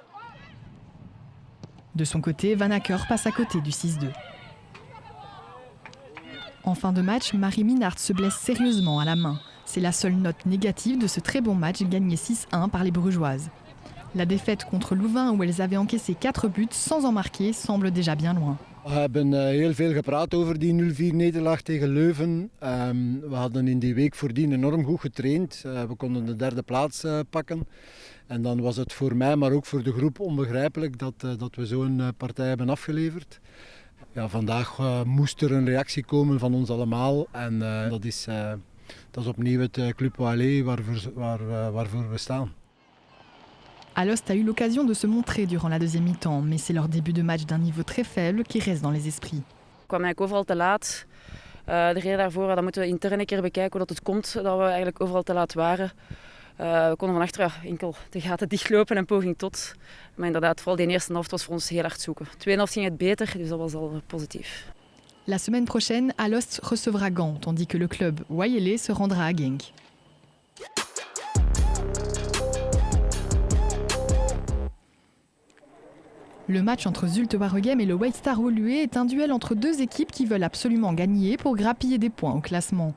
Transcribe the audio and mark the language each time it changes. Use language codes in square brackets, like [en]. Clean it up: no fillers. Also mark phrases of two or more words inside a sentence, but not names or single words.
[fr] De son côté, Van Acker passe à côté du 6-2. En fin de match, Marie Minnaert se blesse sérieusement à la main. C'est la seule note négative de ce très bon match gagné 6-1 par les Brugeoises. La défaite contre Louvain, où elles avaient encaissé 4 buts sans en marquer, semble déjà bien loin. [nl] We hebben heel veel gepraat over die 0-4 nederlaag tegen Leuven. We hadden in die week voordien enorm goed getraind. We konden de derde plaats pakken. En dan was het voor mij, maar ook voor de groep onbegrijpelijk dat we zo'n partij hebben afgeleverd. Ja, vandaag moest er een reactie komen van ons allemaal. En dat is opnieuw het Club Wallé waarvoor we staan. [fr] Alost a eu l'occasion de se montrer durant la deuxième mi-temps, mais c'est leur début de match d'un niveau très faible qui reste dans les esprits. [nl] Ik kwam eigenlijk overal te laat. De reden daarvoor, dat moeten we intern een keer bekijken hoe dat het komt dat we eigenlijk overal te laat waren. We konden van achteren enkel de gaten dichtlopen en poging tot. Maar inderdaad, vooral die eerste helft was voor ons heel hard zoeken. De tweede helft ging het beter, dus dat was al positief. [fr] La semaine prochaine, Alost recevra Gand, tandis que le club wayélé se rendra à Genk. Le match entre Zulte Waregem et le White Star Woluwe est un duel entre deux équipes qui veulent absolument gagner pour grappiller des points au classement.